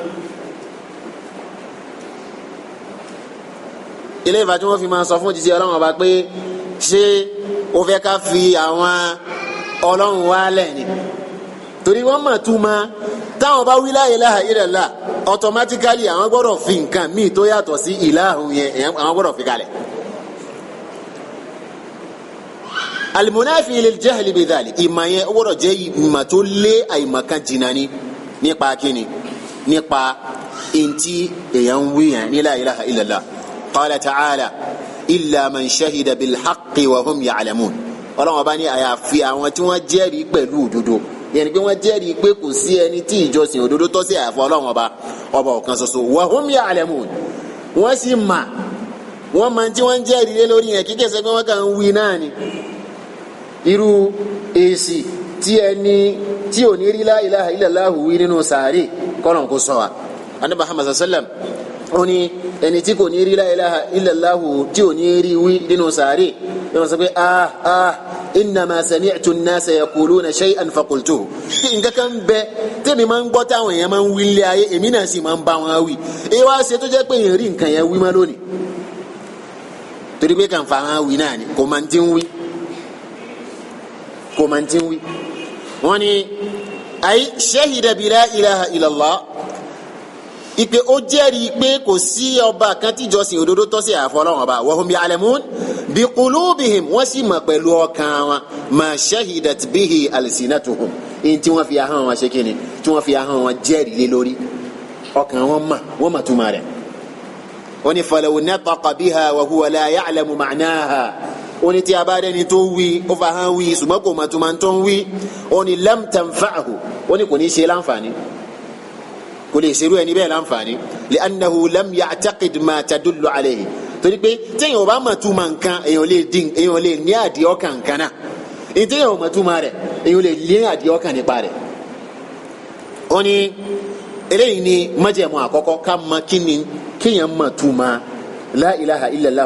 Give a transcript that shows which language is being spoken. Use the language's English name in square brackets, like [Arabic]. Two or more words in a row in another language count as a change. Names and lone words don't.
[Yoruba] Ilé ìfà tí wọ́n fi máa sọ fún jíjẹ Ọlọ́run ọba pé ṣé ó fẹ́ ká fi àwọn Ọlọ́run wálẹ̀ ni, torí wọ́n mọ̀ túmọ̀ táwọn bá wí [Arabic] لا إله إلا الله [Yoruba] automatically àwọn gbọ́dọ̀ fi nǹkan míì tó yàtọ̀ sí ìlàhùn yẹn àwọn gbọ́dọ̀ fi kalẹ̀. [Arabic] المنافي للجهل بذلك, [Yoruba] ìmọ̀ yẹn ó gbọ́dọ̀ jẹ́ ìmọ̀ tó lé àìmọ̀kan jìnnà ni nípa kíni, nípa ntí èèyàn ń wí yẹn ní [Arabic] لا إله إلا الله. قال تعالى إلا من شهد بالحق وهم يعلمون. [Yoruba] Ọlọ́run ọba ní àyàfi àwọn tí wọ́n jẹ́rìí pẹ̀lú òdodo yẹn ni pé wọ́n jẹ́rìí pé kò sí ẹni tí ìjọsìn òdodo tọ́ sí àyàfi Ọlọ́run ọba ọ̀kan ṣoṣo [Arabic] وهم يعلمون [Yoruba] wọ́n sì mà wọ́n máa tí wọ́n jẹ́rìí lé lórí yẹn kíkẹ́ sẹ́ pé wọ́n kàn ń wí náà ni irú èsì tí ẹni tí ò ní rí [Arabic] لا إله إلا الله [Yoruba] wí nínú sàárè kọ́nà kó sọ wa Ànábì Muhammad sallam ó ní ẹni tí kò ní rí [Arabic] لا إله إلا الله [Yoruba] tí ò ní rí wí nínú sàárè yóò sọ pé [Arabic] إنما سمعت الناس يقولون شيئا فقلته [Yoruba] nǹkan kan bẹ tẹ́mi máa ń gbọ́ táwọn èèyàn máa ń wí lé ayé èmi náà sì máa ń bá wọn wí èyí wá ṣe tó jẹ́ pé èèyàn rí nǹkan yẹn wí má lónìí torí pé kàn fa hàn wí náà ni kò máa ti ń wí wọ́n ní [Arabic] أي شهد بلا إله إلا الله [Yoruba] ipe ó jẹ́rìí pé kò sí ọba kan tí ìjọsìn òdodo tọ́ sí àyàfi Ọlọ́run ọba [Arabic] وهم يعلمون بقلوبهم [Yoruba] wọ́n sì mọ̀ pẹ̀lú ọkàn wọn [Arabic] ما شهدت به ألسنتهم [Yoruba] in tí wọ́n fi ahọ́n wọn ṣe kíni tí wọ́n fi ahọ́n wọn jẹ́rìí lé lórí ọkàn wọn mọ̀ túmọ̀ rẹ̀ wọ́n ní [Arabic] فلو نطق بها وهو لا يعلم معناها [Yoruba] wọ́n ní tí a bá dẹni tó wí ó fa hàn wí ṣùgbọ́n kò mọ̀ túmọ̀ tó ń wí wọ́n ní [Arabic] لم تنفعه [Yoruba] wọ́n ní kò ní ṣe láǹfààní kò lè ṣerú ẹni bẹ́ẹ̀ láǹfààní [Arabic] لأنه لم يعتقد ما تدل عليه [Yoruba] torí pé téèyàn ò bá mọ̀ túmọ̀ nǹkan èèyàn lè ní àdìọ́kàn kan náà èyí téèyàn ò mọ̀ túmọ̀ rẹ̀ èèyàn lè ní àdìọ́kàn nípa rẹ̀ wọ́n ní eléyìí ni májẹ̀mú àkọ́kọ́ ká mọ̀ kíni kéèyàn mọ̀ túmọ̀ [Arabic] لا إله إلا الله